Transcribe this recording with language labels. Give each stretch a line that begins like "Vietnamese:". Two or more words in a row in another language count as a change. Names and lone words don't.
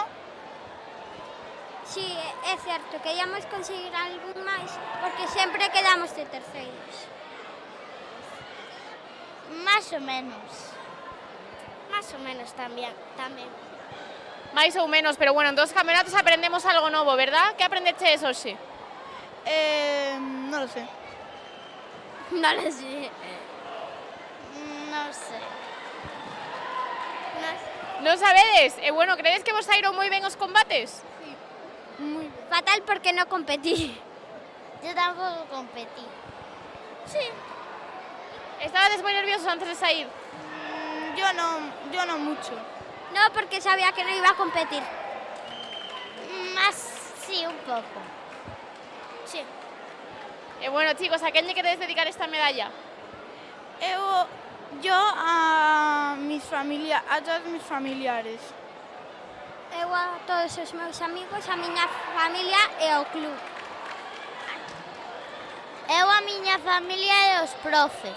Galician: Sí, é certo, queríamos conseguir algún máis, porque sempre quedamos de terceiros. Más ou menos. Más ou menos tamén. Mais ou menos, pero bueno, en dos campeonatos aprendemos algo novo, verdad? Que aprendeches hoxe?
Spanish: No lo sé. No lo sé. No sé.
Galician: Non sabedes? E bueno, credes que vos saíron moi ben os combates?
Spanish: Muy bien. Fatal porque no competí. Yo tampoco competí. Sí.
Galician: ¿Estabades moi nerviosos antes de sair?
Spanish: Yo no mucho. No, porque sabía que no iba a competir. Más, sí, un poco. Sí.
Galician: E bueno, chicos, a quen lle queredes dedicar esta medalla?
Spanish: Yo a todos mis familiares.
Galician: Eu a todos os meus amigos, a miña familia e ao club. Eu a miña familia e os profes.